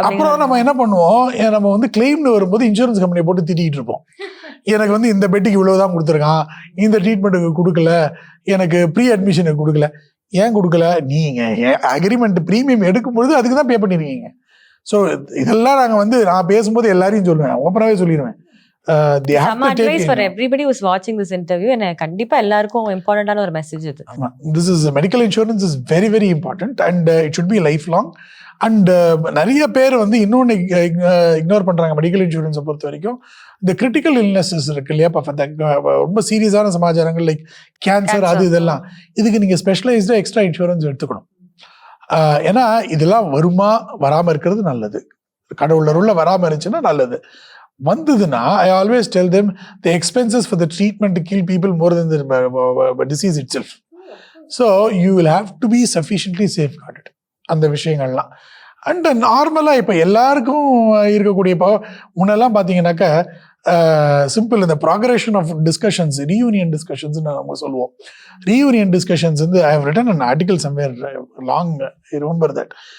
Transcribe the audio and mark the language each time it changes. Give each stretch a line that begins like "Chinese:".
Tamil: அப்புறம் நம்ம என்ன பண்ணுவோம், நம்ம வந்து கிளைம்னு வரும்போது இன்சூரன்ஸ் கம்பெனியை போட்டு திட்டிகிட்டு இருப்போம். எனக்கு வந்து இந்த பெட்டுக்கு இவ்வளவுதான் கொடுத்துருக்கான், இந்த ட்ரீட்மெண்ட்டுக்கு கொடுக்கல, எனக்கு ப்ரீ அட்மிஷனுக்கு கொடுக்கல. ஏன் கொடுக்கல, நீங்க அக்ரிமெண்ட் ப்ரீமியம் எடுக்கும்பொழுது அதுக்கு தான் பே பண்ணிருக்கீங்க. ஸோ இதெல்லாம் நாங்கள் வந்து நான் பேசும்போது எல்லாரையும் சொல்லுவேன், ஓப்பனாகவே சொல்லிடுவேன்.
English: advice for everybody who's watching this interview, and
Tamil: கண்டிப்பா எல்லாருக்கும் இம்பார்ட்டன்டான ஒரு மெசேஜ் இது.
English: This is medical insurance is very very important and it should be lifelong.
Tamil: And நிறைய பேர் வந்து இன்னொன்று இக்னோர் பண்றாங்க மெடிக்கல் இன்சூரன்ஸை பொறுத்த வரைக்கும். இந்த கிரிட்டிக்கல் இல்னஸஸ் இருக்கு இல்லையா, ரொம்ப சீரியஸான சமாச்சாரங்கள் லைக் கேன்சர் அது இதெல்லாம், இதுக்கு நீங்க ஸ்பெஷலைஸ்டா எக்ஸ்ட்ரா இன்சூரன்ஸ் எடுத்துக்கணும். ஏன்னா இதெல்லாம் வருமா வராம இருக்கிறது நல்லது, கடவுளருள்ள வராம இருந்துச்சுன்னா நல்லது. வந்ததுன்னா
English: I always tell them the expenses for the treatment to kill people more than the disease itself. So you will have to be sufficiently safeguarded
Tamil: அந்த விஷயங்கள்லாம். அண்ட் நார்மலாக இப்போ எல்லாருக்கும் இருக்கக்கூடிய இப்போ முன்னெல்லாம் பார்த்தீங்கன்னாக்கா சிம்பிள் இந்த progression of discussions, reunion discussions நம்ம சொல்லுவோம்.
English: Reunion discussions வந்து I have written an article somewhere long, I remember that.